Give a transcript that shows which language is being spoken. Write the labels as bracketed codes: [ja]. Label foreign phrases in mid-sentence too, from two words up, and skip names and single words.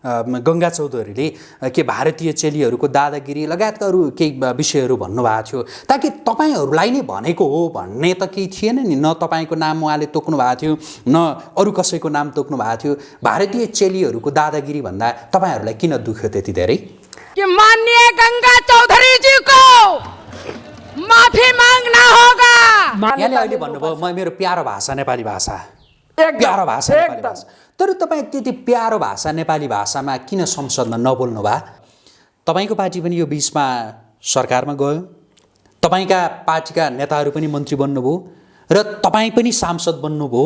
[ne] गङ्गा चौधरीले के भारतीय चेलीहरूको दादागिरी लगायतका अरू केही विषयहरू भन्नुभएको थियो, ताकि तपाईँहरूलाई नै भनेको हो भन्ने त केही थिएन नि। न तपाईँको नाम उहाँले तोक्नु भएको थियो, न अरू कसैको नाम तोक्नु भएको थियो। भारतीय चेलीहरूको दादागिरी भन्दा तपाईँहरूलाई किन दुख्यो त्यति धेरै? [hi] कि माननीय गंगा चौधरी जी को माफी मांगना होगा। [ne] यहाँले अहिले भन्नुभयो मेरो प्यारो भाषा नेपाली भाषा, प्यारो भाषा नेपाली भाषा, तर तपाईँ त्यति प्यारो भाषा नेपाली भाषामा किन संसदमा नबोल्नु भए? तपाईँको पार्टी पनि यो बिचमा सरकारमा गयो, तपाईँका पार्टीका नेताहरू पनि मन्त्री बन्नुभयो र तपाईँ पनि सांसद बन्नुभयो।